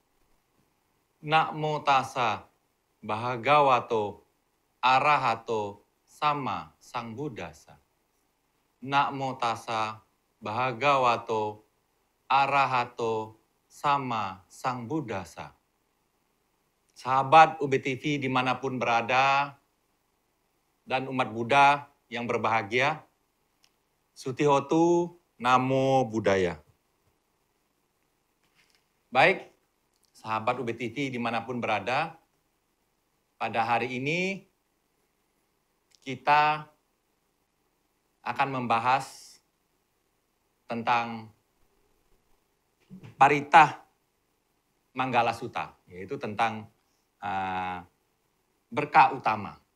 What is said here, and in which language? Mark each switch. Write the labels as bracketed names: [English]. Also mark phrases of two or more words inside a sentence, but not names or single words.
[Pali] Namo tassa bhagavato arahato sama sang buddhasa. Namo tassa bhagavato arahato sama sang buddhasa. [Indonesian] Sahabat UBTV dimanapun berada dan umat Buddha yang berbahagia, [Pali] Sutihotu Namo Buddhaya. [Indonesian] Baik, sahabat UBTV dimanapun berada, pada hari ini kita akan membahas tentang Paritah Manggala Sutta, yaitu tentang berkah utama.